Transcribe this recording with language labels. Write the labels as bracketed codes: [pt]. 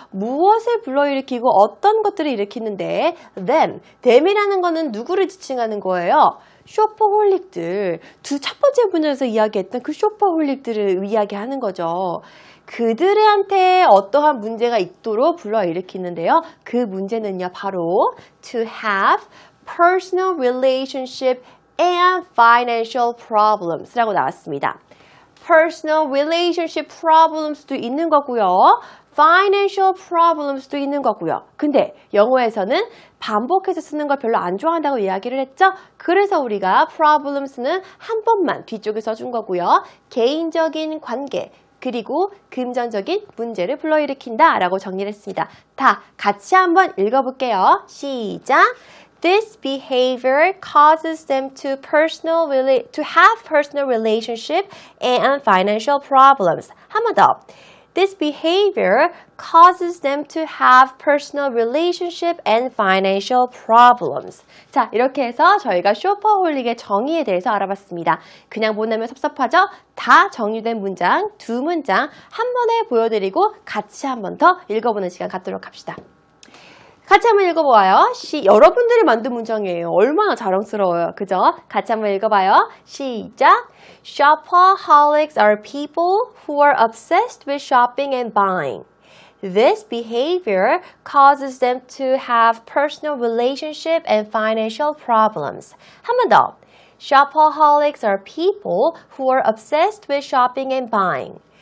[ko] 무엇을 불러일으키고 어떤 것들을 일으키는데 them이라는 거는 누구를 지칭하는 거예요? 쇼퍼홀릭들. 첫 번째 문제에서 이야기했던 그 쇼퍼홀릭들을 이야기하는 거죠. 그들한테 어떠한 문제가 있도록 불러일으키는데요. 그 문제는요, 바로 [en] to have personal relationship and financial problems [ko] 라고 나왔습니다. [en] personal relationship problems [ko] 도 있는 거고요. [en] financial problems [ko] 도 있는 거고요. 근데 영어에서는 반복해서 쓰는 걸 별로 안 좋아한다고 이야기를 했죠? 그래서 우리가 problems는 한 번만 뒤쪽에 써준 거고요. 개인적인 관계, 그리고 금전적인 문제를 불러일으킨다 라고 정리를 했습니다. 다 같이 한번 읽어볼게요. 시작! [en] This behavior causes them to have personal relationship and financial problems. [ko] 한 번 더. [en] This behavior causes them to have personal relationship and financial problems. [ko] 자, 이렇게 해서 저희가 쇼퍼홀릭의 정의에 대해서 알아봤습니다. 그냥 보내면 섭섭하죠? 다 정리된 문장, 두 문장 한 번에 보여드리고 같이 한 번 더 읽어보는 시간 갖도록 합시다. 같이 한번 읽어봐요. 여러분들이 만든 문장이에요. 얼마나 자랑스러워요. 그죠? 같이 한번 읽어봐요. 시작! [en] Shopaholics are people who are obsessed with shopping and buying. This behavior causes them to have personal relationship and financial problems. [ko] 한 번 더. [en] Shopaholics are people who are obsessed with shopping and buying.